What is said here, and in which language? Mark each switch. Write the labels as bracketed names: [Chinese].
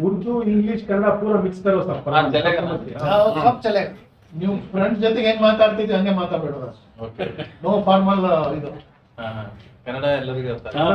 [Hindi] Urdu English Kannada पूरा mix करो सब। हाँ चलेगा ना? सब चलेगा। [Kannada] ನೀವು ಫ್ರೆಂಡ್ಸ್ ಜೊತೆಗೆ ಏನು ಮಾತಾಡ್ತಿದ್ದೆ ಹಂಗೆ ಮಾತಾಡಬೇಡ, [English] Okay no formal ಇದು। [Kannada] हाँ कन्नड़ ಎಲ್ಲರಿಗೂ ಇರುತ್ತೆ।